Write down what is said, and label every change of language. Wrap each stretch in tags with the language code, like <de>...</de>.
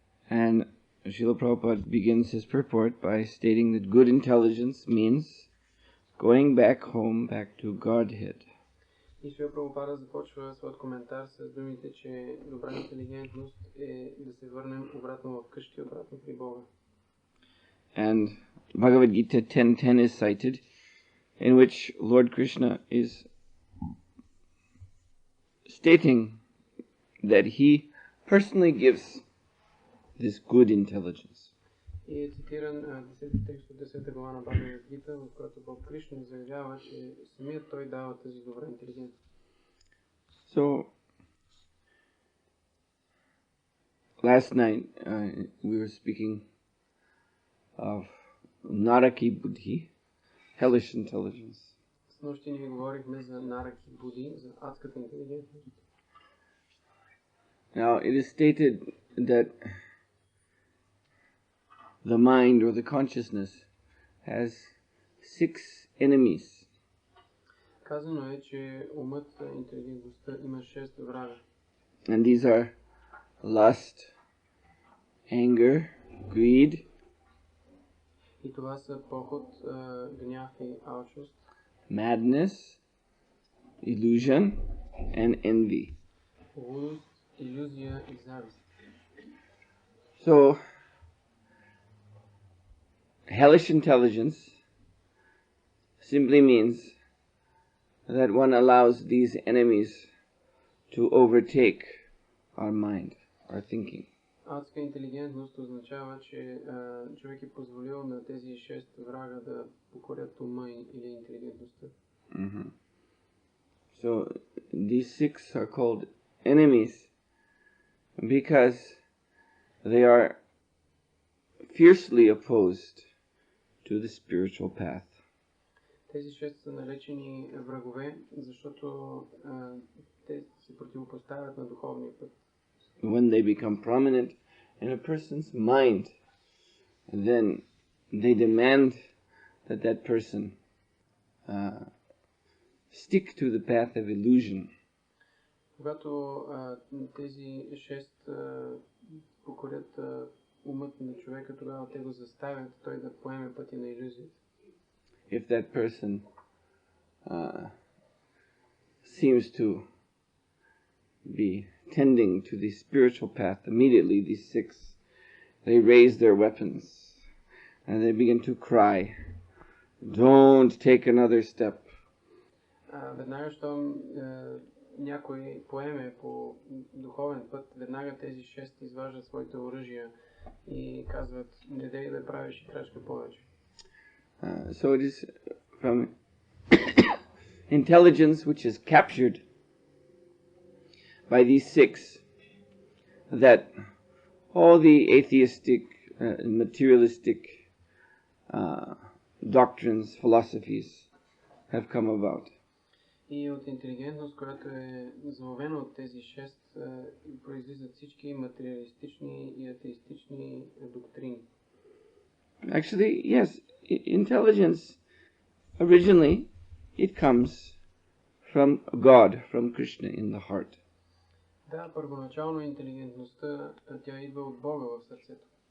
<en>And Srila Prabhupada begins his purport by stating that good intelligence means going back home, back to Godhead.</en> <bg>И Шрила Прабхупада започва своят коментар с думите, че добра интелигентност е да се върнем обратно в къщи, обратно при Бога.</bg> <en>And Bhagavad Gita 10:10 is cited, in which Lord Krishna is stating that he personally gives this good intelligence.</en> <bg>И е цитиран 10 текст от 10 глава на Бхагавад Гита, в който Бог Кришна заявява, че самият той дава тази добра интелигентност.</bg> <en>So, last night we were speaking of Naraki Buddhi, hellish intelligence.</en> <bg>С нощи ние говорихме за Нараки Буди, за адската интелигентност.</bg> <en>Now, it is stated that the mind or the consciousness has 6 enemies.</en> <bg>Казано е, че умът, интелигентността има 6 врага.</bg> <en>And these are lust, anger, greed,</en> <bg>И това са похот, гняв и алчност,</bg> <en>madness, illusion, and envy.</en> <bg>лудост, илюзия и завист.</bg> <en>So, hellish intelligence simply means that one allows these enemies to overtake our mind, our thinking.</en> <bg>Адска интелигентност означава, че човек е позволил на тези 6 врага да покорят ума или интелигентността.</bg> <en>So, these 6 are called enemies because they are fiercely opposed to the spiritual path.</en> <bg>Тези 6 са наречени врагове, защото те се противопоставят на духовния път.</bg> <en>When they become prominent in a person's mind, then they demand that that person stick to the path of illusion.</en> <bg>Когато тези 6 покорят умът на човека, тогава те го заставят той да поеме пътя на илюзията.</bg> <en>If that person seems to be tending to the spiritual path, immediately these 6, they raise their weapons and they begin to cry, "Don't take another step."</en> <bg>Веднага, щом някой поеме по духовен път, веднага тези 6 изваждат своите оръжия и казват, не дей да правиш и крачка повече.</bg> <en>So it is from intelligence which is captured by these 6 that all the atheistic, materialistic doctrines, philosophies have come about.</en> <bg>И от интелигентност, която е заловена от тези 6, произлизат всички материалистични и атеистични доктрини.</bg> <en>Actually, yes, intelligence, originally, it comes from God, from Krishna in the heart.</en> <bg>Да, първоначално интелигентността, тя идва от Бога в сърцето.</bg>